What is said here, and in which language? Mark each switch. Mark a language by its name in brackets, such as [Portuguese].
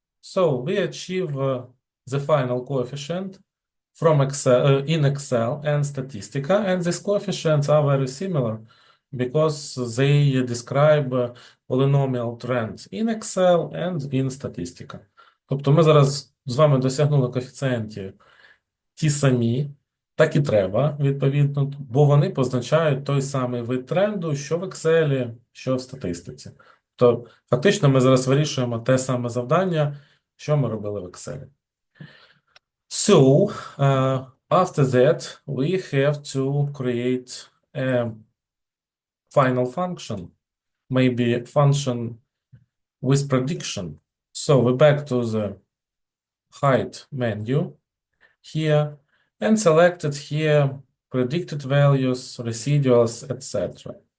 [English] So we achieve the final coefficient from Excel, in Excel and Statistica, and these coefficients are very similar because they describe polynomial trends in Excel and in Statistica. [Ukrainian] Тобто ми зараз з вами досягнули коефіцієнтів ті самі, так і треба, відповідно, бо вони позначають той самий вид тренду, що в Excel, що в статистиці. То фактично ми зараз вирішуємо те саме завдання, що ми робили в Excel. [English] So, after that, we have to create a final function, maybe a function with prediction. So we're back to the height menu here and selected here predicted values, residuals, etc.